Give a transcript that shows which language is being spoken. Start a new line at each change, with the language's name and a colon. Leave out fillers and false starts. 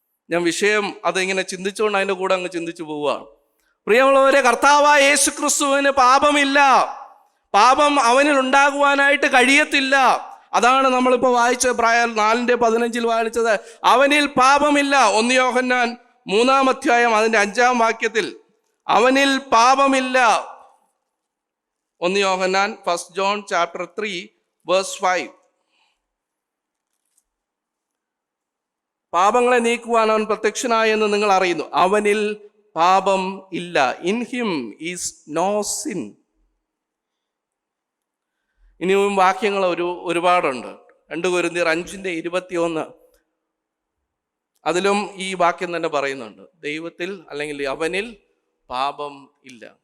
Malayalam: ഞാൻ വിഷയം അതിങ്ങനെ ചിന്തിച്ചുകൊണ്ട് അതിൻ്റെ കൂടെ അങ്ങ് ചിന്തിച്ചു പോവുകയാണ്. പ്രിയമുള്ളവരെ, കർത്താവായ യേശുക്രിസ്തുവിന് പാപമില്ല. പാപം അവനിൽ ഉണ്ടാകുവാനായിട്ട് കഴിയത്തില്ല. അതാണ് നമ്മളിപ്പോൾ വായിച്ച 4:15 വായിച്ചത്. അവനിൽ പാപമില്ല. 1 യോഹന്നാൻ 3-ാം അധ്യായം അതിൻ്റെ 5-ാം വാക്യത്തിൽ അവനിൽ പാപമില്ല. 1 യോഹന്നാൻ
English: 1 John chapter 3 verse 5.
Malayalam: പാപങ്ങളെ നീക്കുവാൻ അവൻ പ്രത്യക്ഷനായി എന്ന് നിങ്ങൾ അറിയുന്നു. അവനിൽ പാപം ഇല്ല.
English: In him is no sin.
Malayalam: ഇനിയും വാക്യങ്ങൾ ഒരുപാടുണ്ട്. 2 കൊരിന്ത്യർ 5:21 അതിലും ഈ വാക്യം തന്നെ പറയുന്നുണ്ട്, ദൈവത്തിൽ അല്ലെങ്കിൽ അവനിൽ പാപം ഇല്ല.